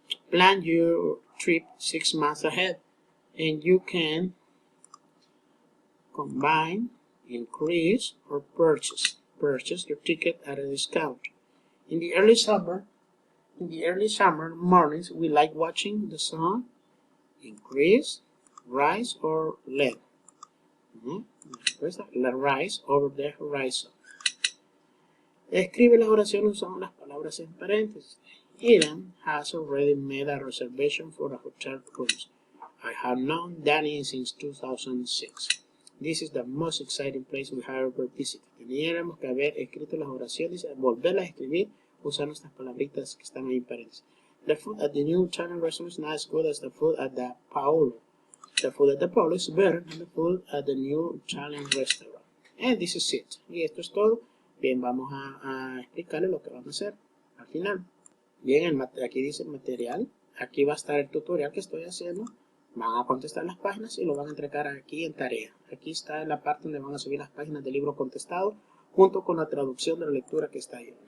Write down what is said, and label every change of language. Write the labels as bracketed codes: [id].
[en] Plan your trip 6 months ahead, and you can combine, increase, or purchase your ticket at a discount. In the early summer mornings, we like watching the sun increase, rise, or let. Rise over the horizon. [es] Escribe las oraciones usando las palabras en paréntesis. [en] Ian has already made a reservation for a hotel rooms. I have known Danny since 2006. This is the most exciting place we have ever visited. [es] Tendríamos que haber escrito las oraciones, volverlas a escribir usando estas palabritas que están ahí en paréntesis. [en] The food at the new Italian restaurant is not as good as the food at the Paolo. The food at the Paolo is better than the food at the new Italian restaurant. And this is it. [es] Y esto es todo. Bien, vamos a explicarle lo que vamos a hacer al final. Bien, aquí dice material. Aquí va a estar el tutorial que estoy haciendo. Van a contestar las páginas y lo van a entregar aquí en tarea. Aquí está en la parte donde van a subir las páginas del libro contestado junto con la traducción de la lectura que está ahí.